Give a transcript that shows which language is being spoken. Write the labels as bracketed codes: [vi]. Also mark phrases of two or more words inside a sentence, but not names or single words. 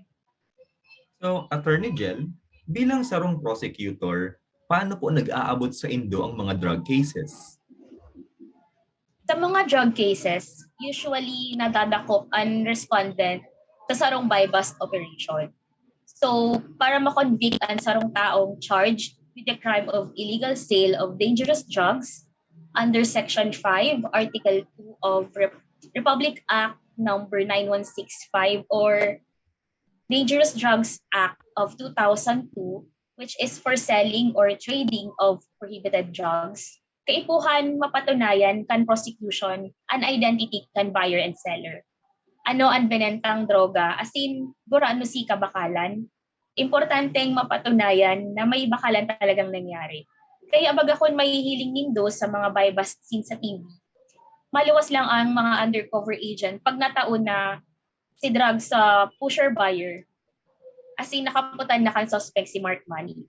[bik] So, Attorney Jel, bilang sarong prosecutor, paano po nag-aabot sa indo ang mga [en] drug cases? [bik] Sa mga [en] drug cases, [bik] usually nadadakop ang respondent sa sarong [en] buy-bust operation. [bik] So, para makonvict ang sarong taong [en] charged with the crime of illegal sale of dangerous drugs under Section 5, Article 2 of Republic Act number 9165 or Dangerous Drugs Act of 2002, which is for selling or trading of prohibited drugs, [bik] kaipuhan mapatunayan kan prosecution an identity kan [en] buyer and seller. [bik] Ano ang benentang droga, as in, ano si kabakalan, importanteng mapatunayan na may bakalan talagang nangyari. Kaya baga kung may hiling nindo sa mga [en] buy-bust scene [bik] sa TV, maluwas lang ang mga [en] undercover agent [bik] pag nataon na si drug sa pusher-buyer, as in nakaputan na kan suspect si [en] Mark Money.